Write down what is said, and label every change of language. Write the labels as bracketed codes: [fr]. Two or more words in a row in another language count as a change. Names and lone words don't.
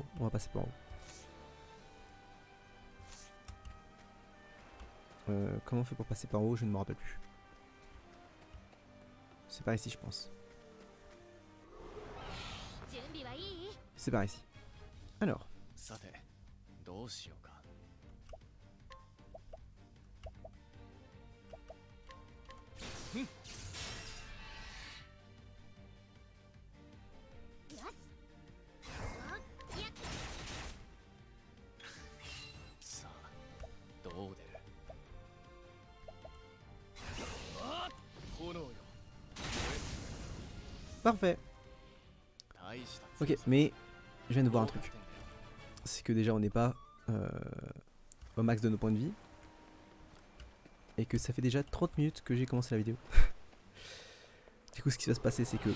[fr] On va passer par en haut. Comment on fait pour passer par en haut? Je ne me rappelle plus. C'est par ici, je pense. C'est par ici. Alors. [ja] さてどうしようか。さあどう出る。炎よ。 [fr] Parfait. Ok, mais je viens de voir un truc. C'est que déjà on n'est pas au max de nos points de vie. Et que ça fait déjà 30 minutes que j'ai commencé la vidéo. Du coup ce qui va se passer c'est que...